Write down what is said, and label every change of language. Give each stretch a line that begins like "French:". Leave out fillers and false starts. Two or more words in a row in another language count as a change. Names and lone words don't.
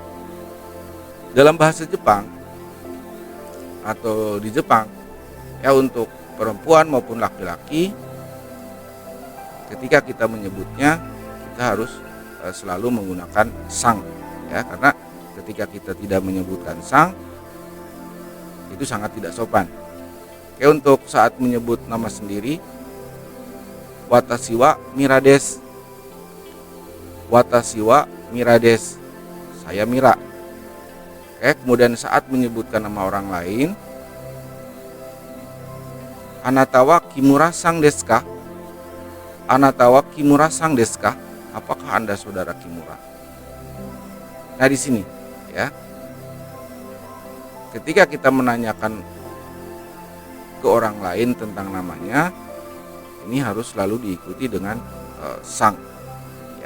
Indonesian: Dalam bahasa Jepang atau di Jepang, ya, untuk perempuan maupun laki-laki, ketika kita menyebutnya kita harus selalu menggunakan sang, ya, karena ketika kita tidak menyebutkan sang itu sangat tidak sopan. Oke, untuk saat menyebut nama sendiri,
Japanese: watashi wa Mira desu. Watashi wa Mira desu.
Indonesian: Saya Mira. Oke, kemudian saat menyebutkan nama orang lain,
Japanese: anata wa Kimura sang desu ka? Anata wa Kimura sang desu ka?
Indonesian: Apakah Anda saudara Kimura? Nah, di sini, ya. Ketika kita menanyakan ke orang lain tentang namanya, ini harus selalu diikuti dengan sang, ya.